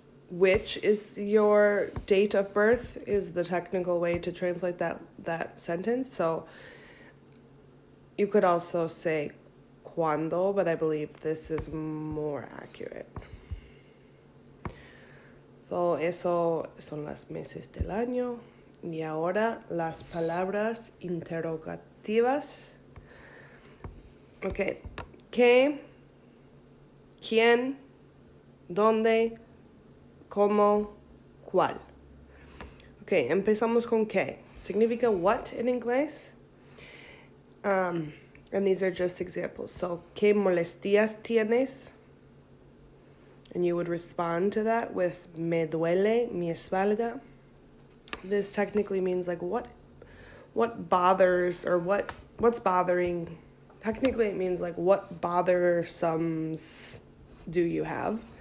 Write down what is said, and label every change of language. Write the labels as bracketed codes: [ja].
[en] Which is your date of birth is the technical way to translate that sentence. So you could also say cuando, but I believe this is more accurate. [es] So eso son las meses del año. Y ahora las palabras interrogativas. Ok. ¿Qué? ¿Quién? ¿Dónde? como, cuál. Ok, empezamos con qué. Significa what in inglés. [en] And these are just examples. [es] So, ¿qué molestias tienes? [en] And you would respond to that with [es] me duele mi espalda. [en] This technically means like what bothers or what's bothering. Technically it means like what bothersomes do you have?